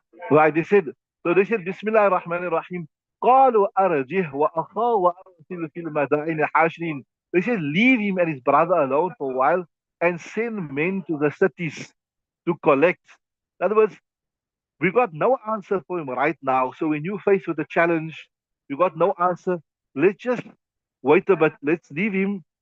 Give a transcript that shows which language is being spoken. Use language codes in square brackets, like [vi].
[en] Right, they said, Bismillah ar-Rahman ar-Rahim. [ar] قالوا أرجه وأخاه وأرسل في المدائن حاشرين. [en] They said, leave him and his brother alone for a while and send men to the cities to collect. In other words, we got no answer for him right now. So when you face with a challenge, you got no answer. Let's just wait a bit. Let's leave him.